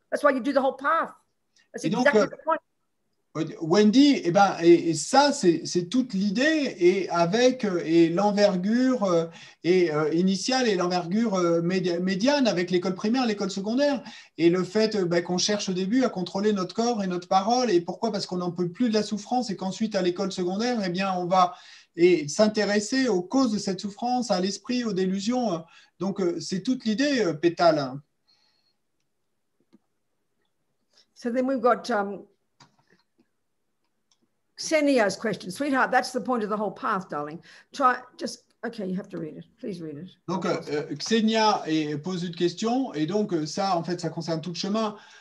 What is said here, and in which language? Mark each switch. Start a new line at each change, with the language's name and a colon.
English: That's why you do the whole path. That's exactly the point.
French: Wendy, et ça, c'est toute l'idée et avec l'envergure initiale et l'envergure médiane avec l'école primaire, l'école secondaire et le fait qu'on cherche au début à contrôler notre corps et notre parole. Et pourquoi? Parce qu'on n'en peut plus de la souffrance et qu'ensuite à l'école secondaire, on va s'intéresser aux causes de cette souffrance, à l'esprit, aux délusions. Donc, c'est toute l'idée, Pétale.
English: So then we've got Senia's question. Sweetheart, that's the point of the whole path, darling. Okay, you have to read it. Please read it.
French: Donc, Xenia pose une question, et donc ça, en fait, ça concerne tout le chemin.